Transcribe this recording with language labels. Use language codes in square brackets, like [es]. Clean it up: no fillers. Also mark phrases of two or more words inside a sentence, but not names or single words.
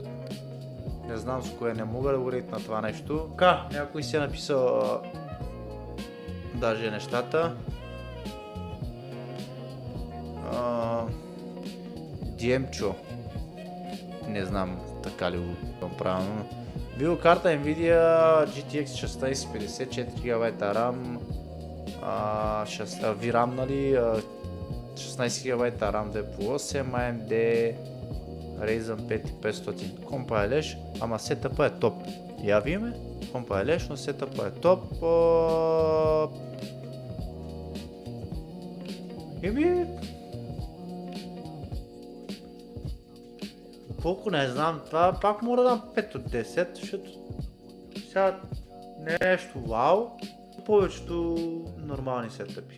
[bg] Не знам с кое, не мога да го рейтна това нещо. Някой си е написал даже нещата. Диемчо. Не знам така ли го правилно. Видеокарта Nvidia GTX 1650, 4 GB RAM, VRAM, нали, 16 GB RAM 2+8, AMD Ryzen 5500. Компа е леш, ама сетъпа е топ. Я видиме, компа е леш, но сетъпа е топ. Колко не знам, това пак мога да дам 5 от 10, защото сега не е нещо вау, повечето нормални сетъпи.